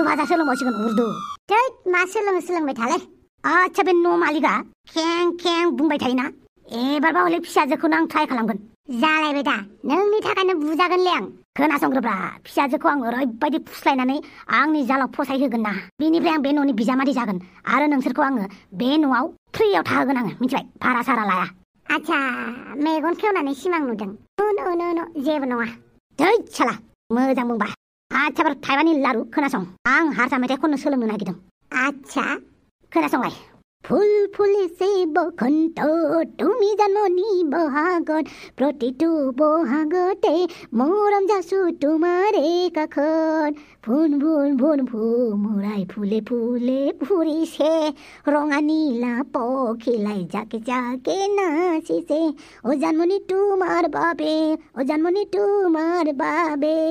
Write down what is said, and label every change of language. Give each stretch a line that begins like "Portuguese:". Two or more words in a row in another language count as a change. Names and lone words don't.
Bodo: भाषा सोलोंबावसिगोन उर्दु थै मा सोलोंबाय थालाय आच्छा बे न' मालिकआ खें बुंबाय थायोना एबारबा हले फिसाजोखौनो आं ट्राइ खालामगोन जालायबाय दा नोंनि थाखायनो बुजागोनलै आं खोनासंग्रोब्रा फिसाजोखौ आं ओरैबायदि फुस्लायनानै आंनि जालाव फसायहोगोन ना बेनिफ्राय आं बे न'नि बिजामादै जागोन आरो नोंसोरखौ आङो बे न'आव फ्रियाव थाहोगोन आङो मिथिबाय भारा सारा लाया आच्छा मेगन खेवनानै सिमां नुदों नो जेबो नङा थै साला मोजां बुंबा आच्छा बार थाइबानि लारु खोनासं आं हारसा मेथाइ खननो सोलोंनो नागिरदों आच्छा खोनासंलाय
Assamese: ফুল ফুলিছে বসন্ত তুমি জাননি বহাগত প্ৰতিটো বহাগতে মৰম যাচো তোমাৰে কাষত ভুন ভুন ভুন ভুমুৰাই ফুলে ফুলে ফুৰিছে ৰঙা নীলা পখিলাই জাকে জাকে নাচিছে অ জানমণি তোমাৰ বাবে অ জানমণি তোমাৰ বাবে